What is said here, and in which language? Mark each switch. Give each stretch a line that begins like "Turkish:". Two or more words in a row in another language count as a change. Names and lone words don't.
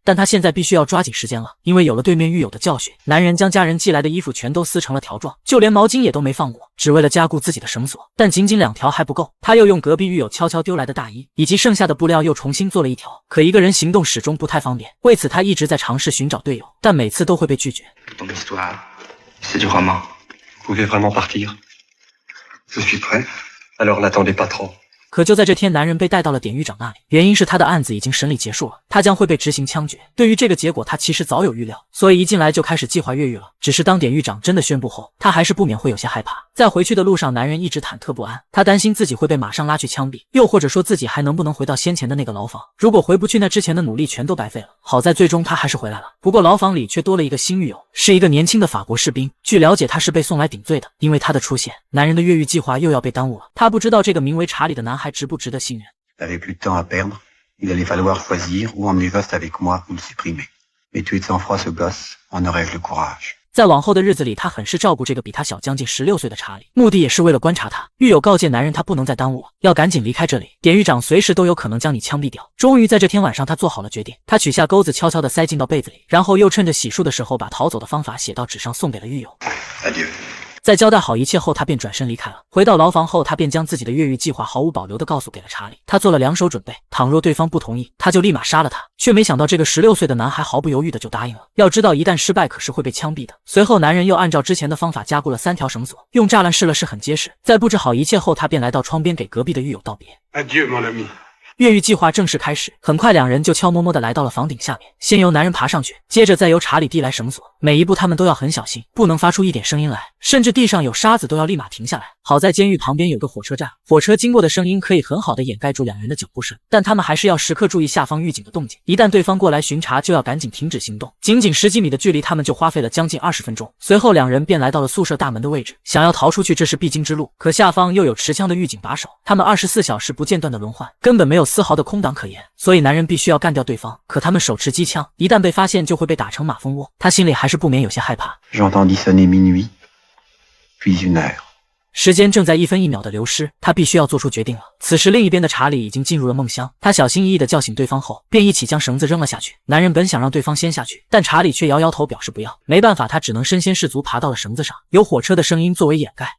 Chinese: 但他现在必须要抓紧时间了，因为有了对面狱友的教训，男人将家人寄来的衣服全都撕成了条状，就连毛巾也都没放过，只为了加固自己的绳索。但仅仅2条还不够，他又用隔壁狱友悄悄丢来的大衣以及剩下的布料又重新做了1条。可一个人行动始终不太方便，为此他一直在尝试寻找队友，但每次都会被拒绝。
French: Ton histoire, c'est du roman. Vous voulez vraiment partir? Je suis prêt. Alors n'attendez pas trop.
Chinese: 可就在这天，男人被带到了典狱长那里，原因是他的案子已经审理结束了，他将会被执行枪决。对于这个结果，他其实早有预料，所以一进来就开始计划越狱了。只是当典狱长真的宣布后，他还是不免会有些害怕。在回去的路上，男人一直忐忑不安，他担心自己会被马上拉去枪毙，又或者说自己还能不能回到先前的那个牢房。如果回不去，那之前的努力全都白费了。好在最终他还是回来了，不过牢房里却多了一个新狱友，是一个年轻的法国士兵。据了解，他是被送来顶罪的，因为他的出现，男人的越狱计划又要被耽误了。他不知道这个名为查理的男孩值不值得信任。
French: N'avait plus de temps à perdre. Il allait falloir choisir ou emmener Vost avec moi ou le supprimer. Mais tuer de sang-froid ce gosse, en aurais-je le courage.
Chinese: 在往后的日子里，他很是照顾这个比他小将近16岁的查理，目的也是为了观察他。狱友告诫男人，他不能再耽误了，要赶紧离开这里。典狱长随时都有可能将你枪毙掉。终于在这天晚上，他做好了决定。他取下钩子，悄悄地塞进到被子里，然后又趁着洗漱的时候，把逃走的方法写到纸上，送给了狱友。
French: Adieu.
Chinese: 在交代好一切后，他便转身离开了。回到牢房后，他便将自己的越狱计划毫无保留地告诉给了查理。他做了2手准备，倘若对方不同意，他就立马杀了他。却没想到这个16岁的男孩毫不犹豫地就答应了。要知道，一旦失败，可是会被枪毙的。随后，男人又按照之前的方法加固了3条绳索，用栅栏试了试，很结实。在布置好一切后，他便来到窗边给隔壁的狱友道别。
French: Adieu, mon ami.
Chinese: 越狱计划正式开始，很快2人就悄摸摸地来到了房顶下面，先由男人爬上去，接着再由查理递来绳索，每一步他们都要很小心，不能发出一点声音来，甚至地上有沙子都要立马停下来。好在监狱旁边有个火车站，火车经过的声音可以很好地掩盖住2人的脚步声，但他们还是要时刻注意下方狱警的动静，一旦对方过来巡查，就要赶紧停止行动。仅仅10几米的距离，他们就花费了将近20分钟。随后2人便来到了宿舍大门的位置，想要逃出去，这是必经之路。可下方又有持枪的狱警把守，他们24小时不间断的轮换，根本没有丝毫的空档可言，所以男人必须要干掉对方。可他们手持机枪，一旦被发现就会被打成马蜂窝，他心里还是不免有些害怕。
French: J'entendis sonner minuit, puis 1 heure.
Chinese: 时间正在1分1秒的流失，他必须要做出决定了。此时另一边的查理已经进入了梦乡，他小心翼翼地叫醒对方后，便一起将绳子扔了下去。男人本想让对方先下去，但查理却摇摇头表示不要。没办法，他只能身先士卒爬到了绳子上，有火车的声音作为掩盖。